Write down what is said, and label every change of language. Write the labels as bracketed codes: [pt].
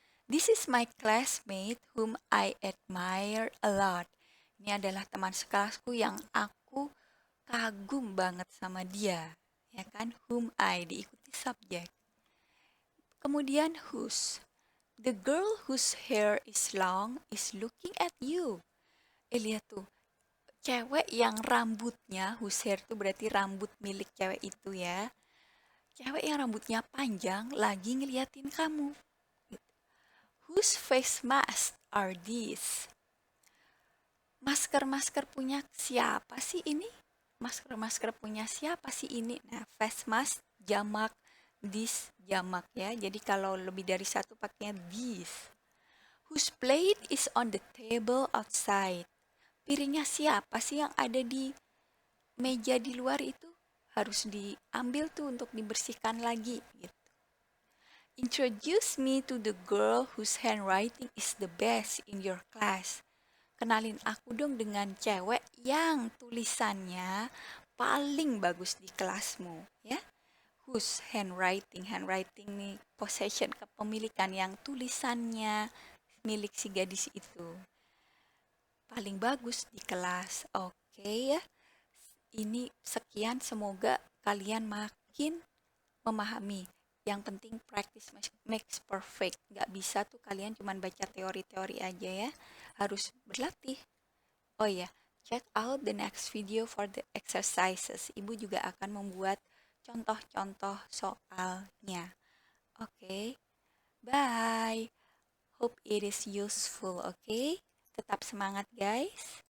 [en] This is my classmate whom I admire a lot. [id] Ini adalah teman sekelasku yang aku kagum banget sama dia. Ya kan? Whom I diikuti subjek. Kemudian whose. [en] The girl whose hair is long is looking at you. [id] Lihat tuh. Cewek yang rambutnya, whose hair itu berarti rambut milik cewek itu ya. Cewek yang rambutnya panjang lagi ngeliatin kamu. [en] Whose face mask are these? [id] Masker-masker punya siapa sih ini? Masker-masker punya siapa sih ini? Nah, face mask jamak, this jamak ya. Jadi kalau lebih dari satu pakainya this. [en] Whose plate is on the table outside? [id] Piringnya siapa sih yang ada di meja di luar itu? Harus diambil tuh untuk dibersihkan lagi gitu. [en] Introduce me to the girl whose handwriting is the best in your class. [id] Kenalin aku dong dengan cewek yang tulisannya paling bagus di kelasmu, ya. Whose handwriting nih possession, kepemilikan yang tulisannya milik si gadis itu. Paling bagus di kelas. Oke ya. Ini sekian, semoga kalian makin memahami. Yang penting practice makes perfect. Gak bisa tuh kalian cuma baca teori-teori aja ya. [en] Harus berlatih. Oh ya, check out the next video for the exercises. [id] Ibu juga akan membuat contoh-contoh soalnya. [en] Oke, bye. Hope it is useful, oke? Tetap semangat guys.